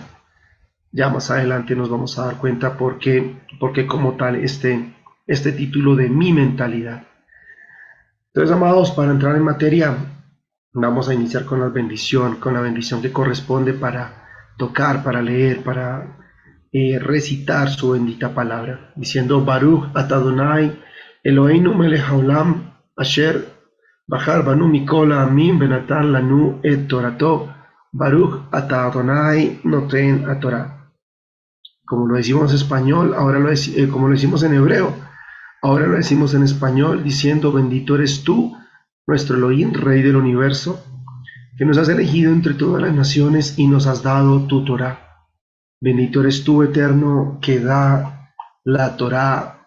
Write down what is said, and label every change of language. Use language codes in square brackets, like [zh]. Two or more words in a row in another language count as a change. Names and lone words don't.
[es] Ya más adelante nos vamos a dar cuenta por qué como tal este título de mi mentalidad. Entonces, amados, para entrar en materia, vamos a iniciar con la bendición que corresponde para tocar, para leer, para recitar su bendita palabra, diciendo: [he] ברוך אתה ה' אלוהינו מלך העולם אשר בחר בנו מכל העמים ונתן לנו את תורתו ברוך אתה ה' נותן התורה. [es] Como lo decimos en español, como lo decimos en hebreo, ahora lo decimos en español, diciendo: bendito eres tú, nuestro Elohim, Rey del universo, que nos has elegido entre todas las naciones y nos has dado tu Torah. Bendito eres tú, Eterno, que da la Torah.